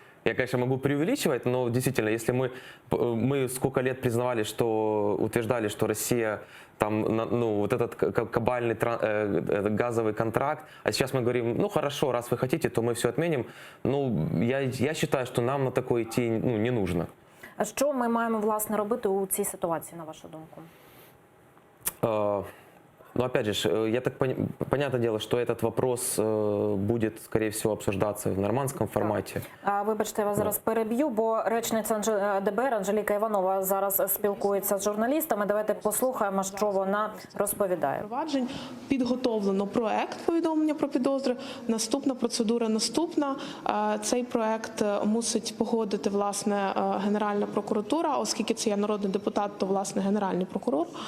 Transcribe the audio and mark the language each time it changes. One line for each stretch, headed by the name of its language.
Russian: Я, конечно, могу преувеличивать, но действительно, если мы сколько лет признавали, утверждали, что Россия вот этот кабальный газовый контракт, а сейчас мы говорим, хорошо, раз вы хотите, то мы все отменим. Я считаю, что нам на такое идти не нужно.
Ukrainian: А що ми маємо, власне, робити у цій ситуації, на вашу думку?
Russian: Но опять же, я так понятное дело, что этот вопрос будет, скорее всего, обсуждаться в нормандском формате.
Ukrainian: Вибачте, я вас зараз переб'ю, бо речниця ДБР Анжеліка Іванова зараз спілкується з журналістами. Давайте послухаємо, що вона розповідає. Підготовлено проект повідомлення про підозри. Наступна процедура наступна. Цей проект мусить погодити, власне, Генеральна прокуратура, оскільки це є народний депутат, то, власне, Генеральний прокурор.